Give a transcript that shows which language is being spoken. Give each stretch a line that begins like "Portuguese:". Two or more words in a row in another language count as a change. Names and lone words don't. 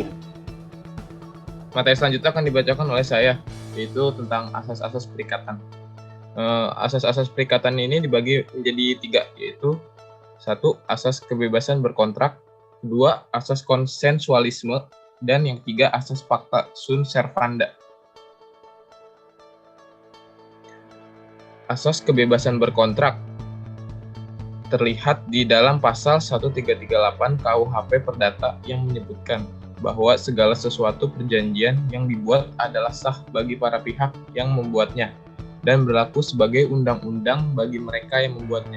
Indonesian: Materi selanjutnya akan dibacakan oleh saya, yaitu tentang asas-asas perikatan. Asas-asas perikatan ini dibagi menjadi 3, yaitu 1. Asas kebebasan berkontrak, 2. Asas konsensualisme, dan yang 3.
Latin: Asas pacta sunt servanda.
Indonesian: Asas kebebasan berkontrak terlihat di dalam pasal 1338 KUHP Perdata yang menyebutkan bahwa segala sesuatu perjanjian yang dibuat adalah sah bagi para pihak yang membuatnya dan berlaku sebagai undang-undang bagi mereka yang membuatnya.